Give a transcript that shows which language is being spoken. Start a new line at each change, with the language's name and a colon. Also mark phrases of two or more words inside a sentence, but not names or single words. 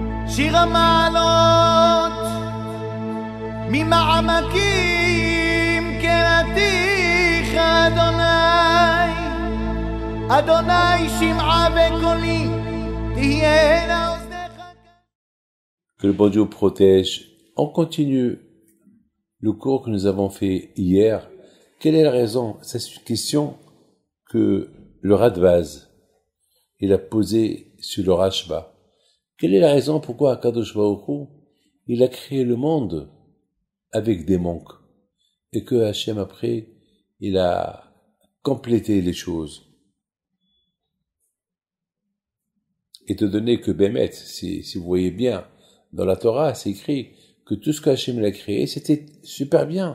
Hebrew: שיר המעלות ממעמקים קראתיך אדוני, אדוני שמעה בקולי תהיינה אוזניך.
French: Que le bon Dieu protège. On continue le cours que nous avons fait hier. Quelle est la raison? C'est une question que le Radbaz il a posée sur le Rashba. Quelle est la raison pourquoi
Hebrew: הקדוש ברוך הוא,
French: il a créé le monde avec des manques et que Hachem après il a complété les choses et te donner que Bémet, si vous voyez bien dans la Torah c'est écrit que tout ce que Hachem a créé c'était super bien.